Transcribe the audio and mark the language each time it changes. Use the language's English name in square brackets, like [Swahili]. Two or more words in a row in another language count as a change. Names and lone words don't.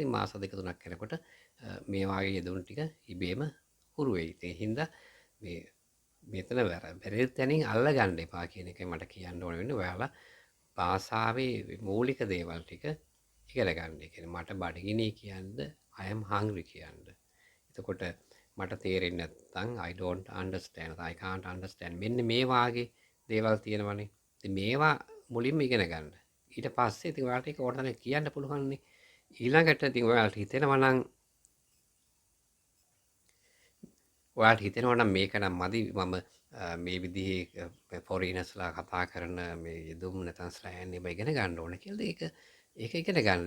[Sinhala] ඉතින් මාස දෙක තුනක් යනකොට මේ වාගේ යෙදුණු ටික ඉබේම හුරු වෙයි. ඒ හින්දා මේ මෙතන බැරි තැනින් අල්ල ගන්න එපා කියන එකයි මට කියන්න ඕන වෙන්නේ. ඔයාලා භාෂාවේ මූලික දේවල් ටික ඉගෙන ගන්න. ඒ කියන්නේ මට බඩගිනි කියන්න [English] I am hungry [Sinhala] කියන්න. එතකොට මට තේරෙන්නේ නැත්නම් [English] I don't understand I can't understand [Sinhala] මෙන්න මේ වාගේ දේවල් තියෙනවනේ. ඉතින් මේවා මුලින්ම ඉගෙන ගන්න. ඊට පස්සේ ඉතින් ඔයාලට ඒක ඕනතරම් කියන්න පුළුවන්නේ. ඊළඟට ඉතින් ඔයාලට හිතෙනවා නම් මේක නම් මදි මම මේ විදිහේ ෆොරිනර්ස්ලා කතා කරන මේ යෙදුම් නැත්නම් ස්ලෑන් ඒවා ඉගෙන ගන්න ඕන කියලා ඒක ඉගෙන ගන්න.